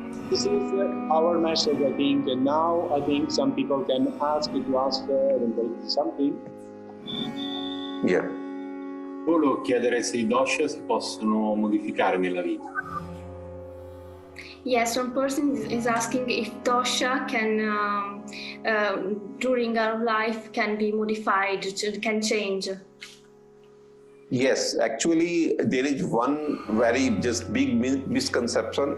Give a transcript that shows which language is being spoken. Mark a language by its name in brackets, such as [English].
[English] This is our message, I think, and now I think some people can ask something. Yeah. [Italian] Volevo chiedere se i dosha si possono modificare nella vita. [English] Yes, one person is asking if dosha can, during our life, can be modified, can change. Yes, actually, there is one very just big misconception.